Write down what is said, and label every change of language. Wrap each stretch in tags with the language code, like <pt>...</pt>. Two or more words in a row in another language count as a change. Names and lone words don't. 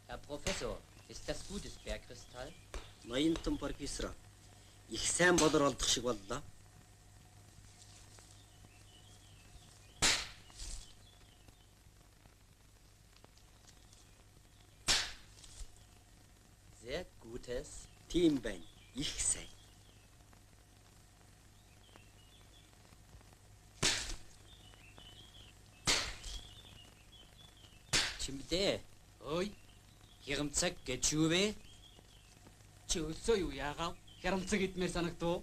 <de>Professor, ist das gutes Bergkristall?</de> <mn>Ноёнтон профессор. Их сайн болор олдох шиг боллоо.</mn> <de>Sehr gutes.</de> <mn>Тийм байна. Их сайн. Чимдээ. Ой. Хямцаг гэж юу вэ? Чи өлсөө юу яагаад хямцаг идмээр санагдав?</mn>